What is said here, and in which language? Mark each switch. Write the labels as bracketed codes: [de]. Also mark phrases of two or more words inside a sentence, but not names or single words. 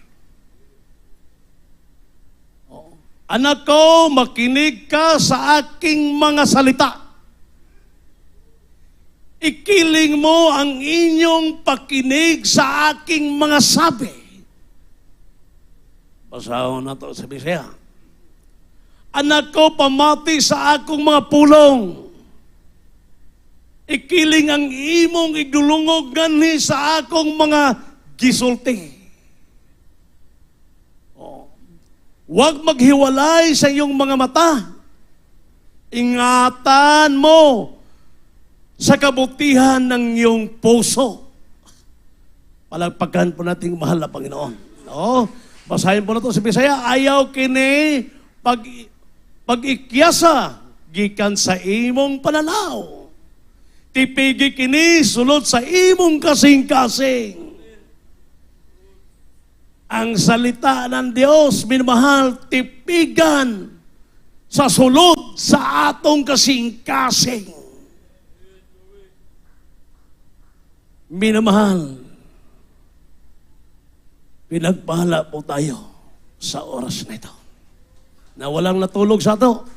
[tl] Anak ko, makinig ka sa aking mga salita. Ikiling mo ang inyong pakinig sa aking mga sabi. Pasahon na to sa Bisaya. [ceb] Anak ko, pamati sa akong mga pulong. Ikiling ang imong igdulungog ganhi sa akong mga gisulti. [tl] Huwag maghiwalay sa iyong mga mata. Ingatan mo sa kabutihan ng iyong puso. Palagpagan po natin mahal na Panginoon. No? Basahin po na ito sa Bisaya. [ceb] Ayaw kini pag-ikyasa gikan sa imong pananaw. Tipigi kini sulod sa imong kasing-kasing. [tl] Ang salita ng Diyos, [ceb] minamahal, tipigan sa sulod sa atong kasing-kasing. [tl] Minamahal, pinagpala po tayo sa oras na ito na walang natulog sa ato.